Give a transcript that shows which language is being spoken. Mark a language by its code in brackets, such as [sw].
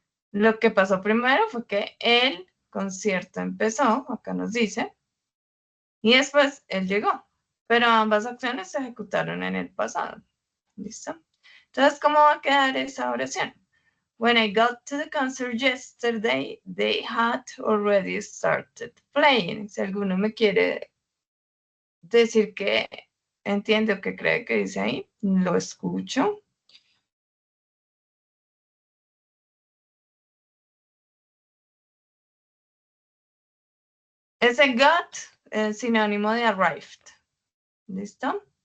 [es] Lo que pasó primero fue que el concierto empezó, acá nos dice, y después él llegó. Pero ambas acciones se ejecutaron en el pasado. ¿Listo? Entonces, ¿cómo va a quedar esa oración? [en] When I got to the concert yesterday, they had already started playing. [es] Si alguno me quiere decir que entiende o que cree que dice ahí, lo escucho. Ese got es sinónimo de arrived. ¿Listo?